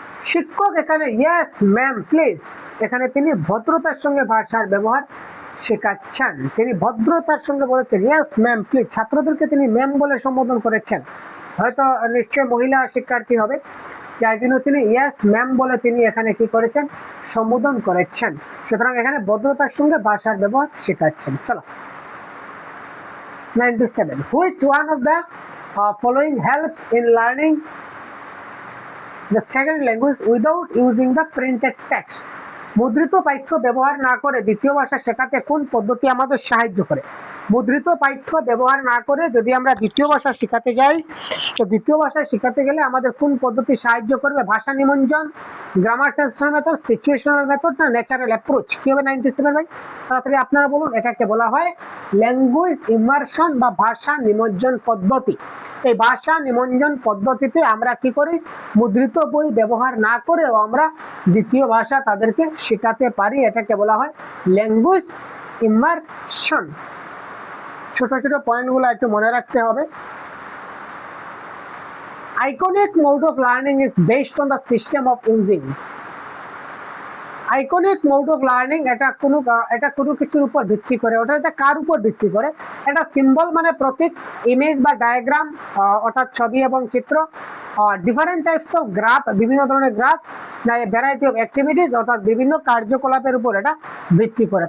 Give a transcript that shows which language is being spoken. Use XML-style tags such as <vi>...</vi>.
<bn>শিক্ষক এখানে yes ma'am please, এখানে তিনি ভদ্রতার সঙ্গে ভাষার ব্যবহার শেখাচ্ছেন। তিনি ভদ্রতার সঙ্গে বলেছেন ইয়েস ম্যাম প্লিজ, ছাত্রদেরকে তিনি ম্যাম বলে সম্বোধন করেছেন, হয়তো নিশ্চয় মহিলা শিক্ষার্থী হবে, যার জন্য তিনি ইয়েস ম্যাম বলে তিনি এখানে কি করেছেন? সম্বোধন করেছেন। সুতরাং এখানে ভদ্রতার সঙ্গে ভাষার ব্যবহার শেখাচ্ছেন। চলো</bn> <en>97, which one of the following helps in learning the second language without using the printed text?</en> <bn>মুদ্রিত পাঠ্য ব্যবহার না করে দ্বিতীয় ভাষা শেখাতে কোন পদ্ধতি আমাদের সাহায্য করে? মুদ্রিত পাঠ্য ব্যবহার না করে যদি আমরা দ্বিতীয় ভাষা শেখাতে যাই, তো দ্বিতীয় ভাষা শেখাতে গেলে আমাদের কোন পদ্ধতি সাহায্য করবে? ভাষা নিমজ্জন, grammar transfer method, situational method না ন্যাচারাল অ্যাপ্রোচ? কি হবে 97 ভাই? তাড়াতাড়ি আপনারা বলুন। এটাকে বলা হয় ল্যাঙ্গুয়েজ ইমার্শন বা ভাষা নিমজ্জন পদ্ধতি। এই ভাষা নিমজ্জন পদ্ধতিতে আমরা কি করি? মুদ্রিত বই ব্যবহার না করেও আমরা দ্বিতীয় ভাষা তাদেরকে শেখাতে পারি, এটাকে বলা হয় ল্যাঙ্গুয়েজ ইমার্শন। ছোট ছোট পয়েন্টগুলো একটু মনে রাখতে হবে।</bn> <en>Iconic mode of learning is based on the system of using.</en> <bn>Iconic mode of learning এটা কোনো কিছুর উপর ভিত্তি করে। ওটা কার উপর ভিত্তি করে? এটা সিম্বল মানে প্রতীক, ইমেজ বা ডায়াগ্রাম অর্থাৎ ছবি এবং চিত্র,</bn> <en>different types of graph,</en> <bn>বিভিন্ন ধরনের গ্রাফ,</bn> <en>variety of activities</en> <bn>অর্থাৎ বিভিন্ন কার্যকলাপের উপর এটা ভিত্তি করে।</bn>